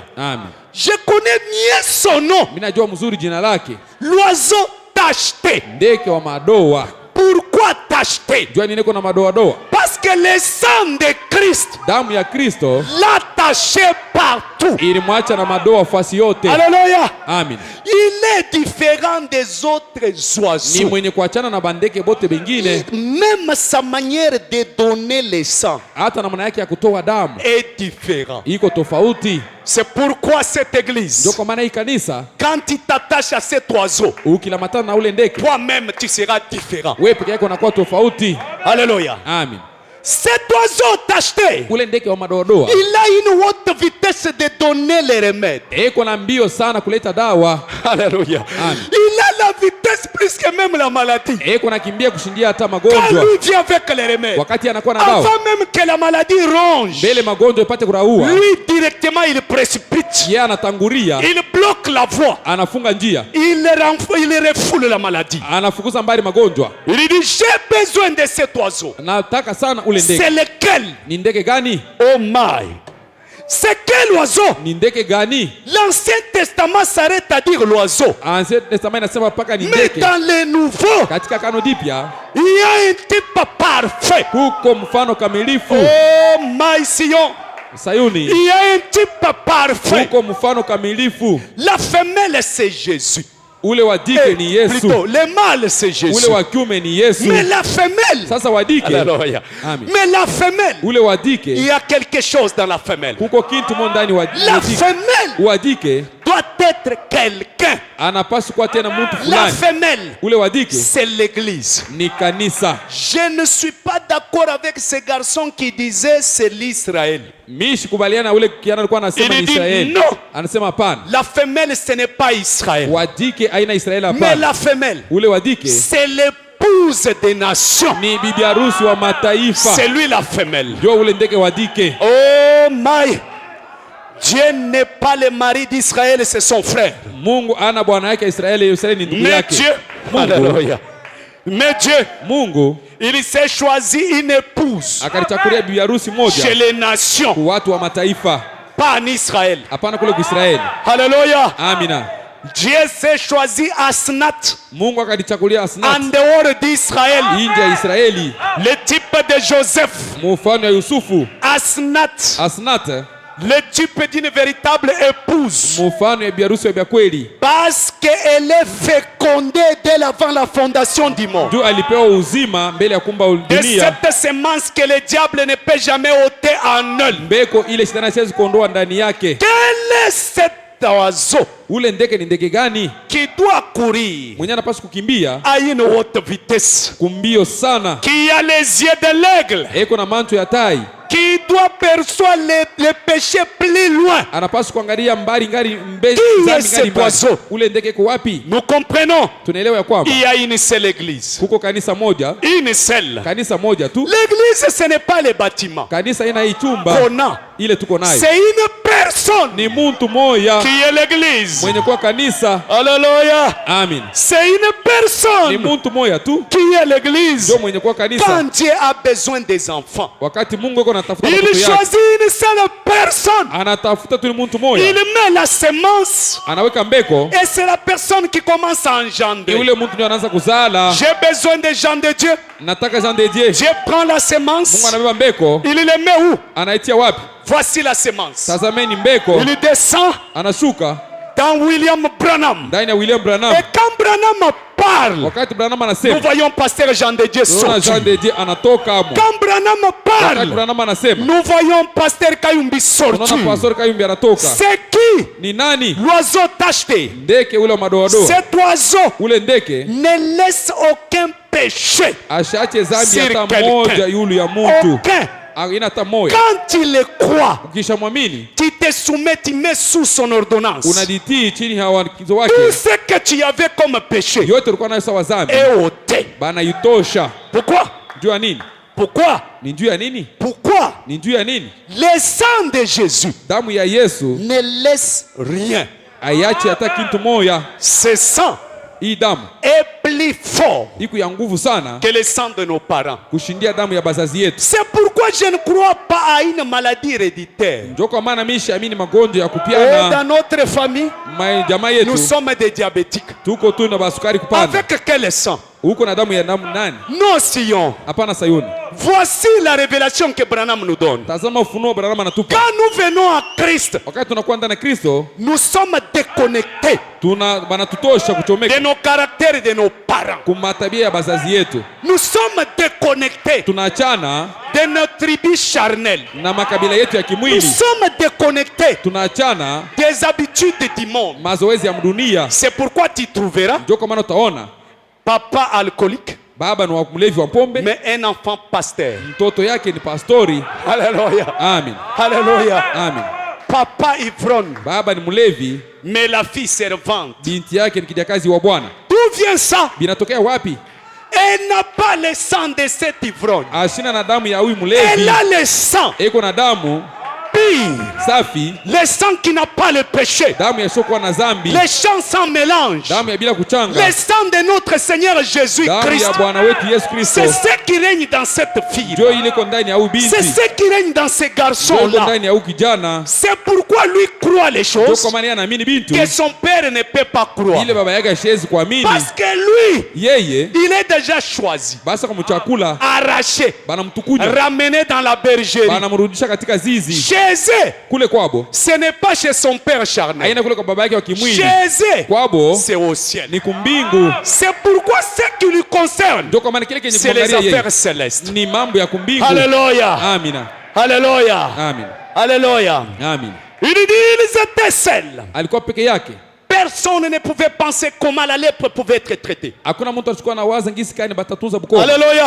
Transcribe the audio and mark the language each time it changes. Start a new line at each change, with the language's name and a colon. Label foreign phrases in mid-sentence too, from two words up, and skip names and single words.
Swahili: Amin.
French: Je connais bien son nom.
Swahili: Mimi najua mzuri jina lake.
French: L'oiseau tacheté.
Swahili: Ndeke wa madoa.
French: Pourquoi tacheté?
Swahili: Jua nini kuna madoa doa?
French: Parce que le sang de Christ
Swahili: Damu ya Kristo
French: l'a taché partout.
Swahili: ilimwacha na madoa fasi yote.
French: Alléluia.
Swahili: Amin.
French: Il Il est différent des autres
Swahili: ni
French: oiseaux.
Swahili: mwenye kuachana na bandeke bote bengine.
French: Même sa manière de donner le sang
Swahili: Hata namna yake ya kutoa damu
French: est différente.
Swahili: iko tofauti.
French: C'est pourquoi cette
Swahili: Ndio
French: église,
Swahili: kwa maana hii kanisa,
French: quand tu t'attaches à cet oiseau,
Swahili: ukilamatana na ule ndeke,
French: toi-même tu seras différent.
Swahili: wewe peke yako unakuwa tofauti.
French: Alléluia.
Swahili: Amen.
French: Cet oiseau tacheté,
Swahili: Ule ndeke wa madoadoa
French: il a une haute vitesse de donner les remèdes.
Swahili: eko na mbio sana kuleta dawa.
French: Alléluia.
Swahili: Amen.
French: Il a la vitesse plus que même la maladie.
Swahili: Eko nakimbia kushindia hata
French: Quand
Swahili: magonjwa.
French: lui vient avec les remèdes,
Swahili: Wakati anakuwa na dawa,
French: avant même que la maladie ronge,
Swahili: mbele magonjwa ipate kuraua,
French: lui directement il précipite.
Swahili: yeye anatangulia,
French: Il bloque la voie.
Swahili: anafunga njia,
French: Il refoule la maladie.
Swahili: anafukuza mbali magonjwa.
French: Il dit, j'ai besoin de cet oiseau.
Swahili: Nataka sana ule
French: C'est
Swahili: ndeke.
French: lequel?
Swahili: Ni ndeke gani?
English: Oh my.
French: C'est quel oiseau?
Swahili: Ni ndeke gani?
French: L'Ancien Testament s'arrête à dire l'oiseau. Ancien Testament
Swahili: inasema paka ni
French: Mais
Swahili: ndeke.
French: dans le Nouveau,
Swahili: Katika Agano Jipya
French: il y a un type parfait.
Swahili: kuko mfano kamilifu.
English: Oh my Sion.
Swahili: Sayuni
French: Il y a un type parfait.
Swahili: kuko mfano kamilifu.
French: La femelle, c'est Jésus.
Swahili: Ule wa dike ni Yesu,
French: Plutôt, le mâle, c'est Jésus.
Swahili: ule wa kiume ni Yesu.
French: Mais la femelle,
Swahili: Sasa wa dike,
French: Alléluia.
Swahili: Amen.
French: Mais la femelle,
Swahili: ule wa
French: il
Swahili: dike
French: y a quelque chose dans la femelle.
Swahili: kuko kitu mo ndani wa
French: La
Swahili: dike.
French: femelle
Swahili: Wa dike
French: doit être quelqu'un.
Swahili: anapaswa kuwa tena mtu
French: La
Swahili: fulani.
French: femelle,
Swahili: Ule wa dike
French: c'est l'église.
Swahili: ni kanisa.
French: Je ne suis pas d'accord avec ces garçons qui disaient c'est l'Israël.
Swahili: Mimi sikubaliana na ule kijana alikuwa anasema ni
French: Il dit
Swahili: Israeli.
French: non.
Swahili: Anasema hapana.
French: La femelle, ce n'est pas Israël.
Swahili: Wa dike aina Israeli
French: Mais
Swahili: hapana.
French: la femelle,
Swahili: Ule wa dike
French: c'est l'épouse des nations.
Swahili: ni bibi harusi wa mataifa.
French: C'est lui la femelle.
Swahili: Ndio ule ndeke wa dike.
English: Oh my.
French: Dieu n'est pas le mari d'Israël, c'est son frère.
Swahili: Mungu ana bwana yake Israeli, Israeli ni ndugu
French: Mais
Swahili: yake.
French: Dieu,
Swahili: Mungu,
French: Alléluia. Mais Dieu,
Swahili: Mungu
French: il s'est choisi une épouse
Swahili: akalichakulia bibi harusi
French: chez
Swahili: moja
French: les nations,
Swahili: kwa watu wa mataifa,
French: pas en Israël.
Swahili: hapana kule kwa Israeli.
French: Alléluia.
Swahili: Amina.
French: Dieu s'est choisi Asnath
Swahili: Mungu akalichakulia
French: en
Swahili: Asnath
French: dehors d'Israël.
Swahili: nje ya Israeli,
French: Le type de Joseph,
Swahili: mfano ya Yusufu.
French: Asnath,
Swahili: Asnath
French: le type d'une véritable épouse.
Swahili: mfano ya bibi harusi wa kweli,
French: Parce qu'elle est fécondée dès avant la fondation du monde.
Swahili: juu alipewa uzima mbele ya kumba
French: De
Swahili: dunia.
French: cette semence que le diable ne peut jamais ôter en elle.
Swahili: Mbeko ile shetani hasiwezi kuondoa ndani yake.
French: Quel est cet oiseau
Swahili: Ule ndeke ni ndeke gani
French: qui doit courir
Swahili: mwenye anapaswa kukimbia
French: à une haute vitesse,
Swahili: kumbio sana,
French: qui a les yeux de l'aigle,
Swahili: eko na manto ya tai,
French: qui doit percevoir les péchés plus loin?
Swahili: anapaswa kuangalia mbali ngali
French: Qui est cet oiseau?
Swahili: Ule ndeke iko wapi?
French: Nous comprenons.
Swahili: Tunaelewa ya kwamba
French: Il y a une seule église.
Swahili: kuko kanisa moja,
French: Une seule.
Swahili: kanisa moja tu.
French: L'église, ce n'est pas les bâtiments
Swahili: Kanisa ina hii chumba
French: qu'on a.
Swahili: ile tuko nayo,
French: C'est une personne
Swahili: ni muntu moya
French: qui est l'église.
Swahili: mwenye kuwa kanisa.
French: Alléluia.
Swahili: Amin.
French: C'est une
Swahili: Ni
French: personne
Swahili: muntu moya tu
French: qui est l'église.
Swahili: ndio mwenye kuwa kanisa.
French: Quand Dieu a besoin des enfants,
Swahili: Wakati Mungu yuko anatafuta
French: il
Swahili: watoto yake,
French: choisit une seule personne.
Swahili: anatafuta tu ni muntu
French: Il
Swahili: moya,
French: met la semence
Swahili: anaweka mbeko,
French: et c'est la personne qui commence à
Swahili: ni
French: engendrer.
Swahili: ule muntu ndio anaanza kuzala.
French: J'ai besoin des gens de Dieu.
Swahili: Nataka Jean de Dieu.
French: Dieu prend la
Swahili: Mungu
French: semence.
Swahili: anabeba mbeko,
French: Il les met où?
Swahili: anaitia wapi?
French: Voici la semence.
Swahili: Tazameni mbeko,
French: Il descend
Swahili: anashuka
French: dans William Branham.
Swahili: ndani ya William Branham.
French: Et quand Branham parle,
Swahili: Wakati Branham
French: nous
Swahili: anasema,
French: voyons pasteur Jean de Dieu
Swahili: tunaona Jean
French: sortir.
Swahili: de Dieu anatoka hapo.
French: Quand Branham
Swahili: Wakati
French: parle,
Swahili: Branham anasema,
French: nous voyons pasteur Kayumbi
Swahili: tunaona
French: sortir.
Swahili: Pastor Kayumbi anatoka.
French: C'est qui?
Swahili: Ni nani?
French: L'oiseau tacheté.
Swahili: Ndeke ule wa madoadoa.
French: Cet oiseau
Swahili: Ule ndeke
French: ne laisse aucun péché.
Swahili: ashache zambi
French: Sur
Swahili: hata
French: quelqu'un.
Swahili: moja yule ya mtu.
French: Aucun.
Swahili: Ina hata moja.
French: Quand tu le crois,
Swahili: Ukisha mwamini,
French: tu te soumets, tu mets sous son ordonnance.
Swahili: unajitii chini ya wakizo wake.
French: Tout ce que tu avais comme péché
Swahili: Yote ulikuwa nayo sawa zambi,
French: est ôté.
Swahili: bana itosha.
French: Pourquoi?
Swahili: Juu ya nini?
French: Pourquoi?
Swahili: Ni juu ya nini?
French: Pourquoi?
Swahili: Ni juu ya nini?
French: Le sang de Jésus
Swahili: Damu ya Yesu
French: ne laisse rien.
Swahili: aiache hata kitu moja.
French: Ce sang
Swahili: Hii damu
French: est plus fort
Swahili: iko ya nguvu sana
French: que le sang de nos parents.
Swahili: kushindia damu ya bazazi yetu.
French: C'est pourquoi je ne crois pas à une maladie héréditaire.
Swahili: Ndio kwa maana mimi siamini magonjwa ya
French: Et
Swahili: kupiana.
French: dans notre famille,
Swahili: Jamaa
French: nous
Swahili: yetu
French: sommes des diabétiques.
Swahili: tuko tu na basukari kupanda.
French: Avec quel sang?
Swahili: Uko na damu ya nani?
French: Non, Sion.
Swahili: Hapana Sayuni.
French: Voici la révélation que Branham nous donne.
Swahili: Tazama ufunuo Branham anatupa.
French: Quand nous venons à Christ,
Swahili: Wakati tunakuwa ndani ya Kristo,
French: nous sommes déconnectés
Swahili: banatutosha kuchomeka
French: de nos caractères et de nos parents.
Swahili: kumatabia ya bazazi yetu.
French: Nous sommes déconnectés
Swahili: Tunaachana
French: de nos tribus charnelles.
Swahili: na makabila yetu ya
French: Nous
Swahili: kimwili.
French: sommes déconnectés
Swahili: Tunaachana
French: des habitudes du monde.
Swahili: mazoezi ya mdunia.
French: C'est pourquoi tu trouveras
Swahili: Ndio kwa maana utaona
French: papa alcoolique,
Swahili: baba ni mlevi wa pombe,
French: mais un enfant pasteur.
Swahili: mtoto yake ni pastori.
French: Alléluia.
Swahili: Amen.
French: Alléluia.
Swahili: Amen.
French: Papa ivrogne,
Swahili: Baba ni mlevi,
French: mais la fille servante.
Swahili: binti yake ni kijakazi wa Bwana.
French: D'où vient ça?
Swahili: Binatokea wapi?
French: Elle n'a pas le sang de cet ivrogne.
Swahili: Ashina na damu ya huyu
French: Elle
Swahili: mlevi.
French: a le sang
Swahili: Eko na damu
French: pire.
Swahili: safi,
French: Le sang qui n'a pas le péché.
Swahili: damu ya shokuwa na zambi,
French: Le sang sans mélange.
Swahili: damu ya bila kuchanga,
French: Le sang de notre Seigneur
Swahili: damu
French: Jésus-Christ.
Swahili: ya Bwana wetu Yesu Kristo.
French: C'est ce qui règne dans cette fille.
Swahili: Ndio ile iko ndani ya huyu
French: C'est
Swahili: binti,
French: ce qui règne dans ces
Swahili: ndio iko
French: garçons-là.
Swahili: ndani ya huyu kijana.
French: C'est pourquoi lui croit les
Swahili: Ndio
French: choses
Swahili: kwa maana yeye anaamini bintu
French: que son père ne peut pas croire.
Swahili: ile baba yake hashezi kuamini.
French: Parce que lui,
Swahili: Yeye
French: il est déjà choisi,
Swahili: basi kumchakula
French: arraché,
Swahili: banamtukunya,
French: ramené dans la bergerie.
Swahili: banamrudisha katika zizi
French: Chez eux,
Swahili: kule kwabo.
French: ce n'est pas chez son père charnel.
Swahili: Haina kule kwa baba yake wa kimwili,
French: Chez eux,
Swahili: kwabo
French: c'est au ciel.
Swahili: ni kumbingu.
French: C'est pourquoi ce qui lui concerne,
Swahili: Ndio kwa maana kile kenye
French: c'est les
Swahili: kumwangalia yeye
French: affaires célestes.
Swahili: ni mambo ya kumbingu.
French: Alléluia.
Swahili: Amina.
French: Alléluia.
Swahili: Amin.
French: Alléluia.
Swahili: Amin.
French: Il dit, ils étaient seuls.
Swahili: Alikuwa peke yake.
French: Personne ne pouvait penser comment la lèpre pouvait être traitée.
Swahili: Hakuna mtu alikuwa na waza ngisi kani batatunza Bukoba.
French: Alléluia.